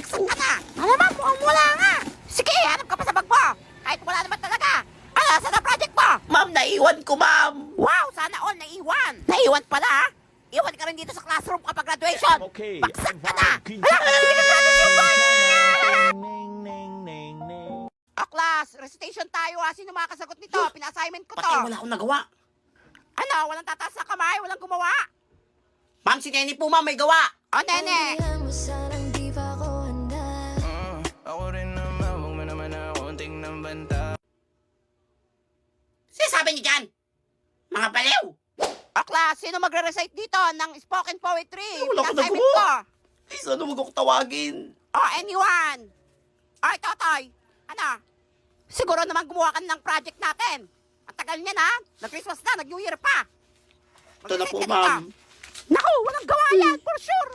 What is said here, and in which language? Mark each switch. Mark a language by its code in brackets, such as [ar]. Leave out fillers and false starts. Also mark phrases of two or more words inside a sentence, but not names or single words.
[tl] dito. baksak ka na. Hala, ma'am, mukhang wala nga. Sige, hanap ka pa sa bag mo. Kahit wala naman talaga. Hala, saan ang project mo? Ma'am, naiwan ko, ma'am. Wow, sana all naiwan. Naiwan pala, ha? Iwan ka rin dito sa classroom kapag graduation. Okay, Baksak ka na. everyone, Hala, hindi ka project yung boy. Ning, ning, ning, ning. O, class, recitation tayo, ha? Sino makakasagot nito? Pina-assignment ko to. Pati wala akong nagawa. Ano, walang tataas na kamay, walang gumawa. Ma'am, si Nene po, ma'am, may gawa. O, nene. Sarang di pa ako handa. Ako rin naman, huwag mo naman ako tingnan banta. Sinasabi niyo dyan? Mga baliw. O, class, sino magre-recite dito ng [en] spoken poetry? [tl] Wala ko Pina-assignment nagawa. ko. Eh, sana huwag ako tawagin. O, anyone. Ay, Totoy. Ano? Siguro naman gumawa ka ng project natin. Ang tagal niyan, ha? Nag-Christmas na, nag-New Year pa. Ito na po, Mag-recite ka ma'am. dito. Naku, walang gawa yan, [en] for sure.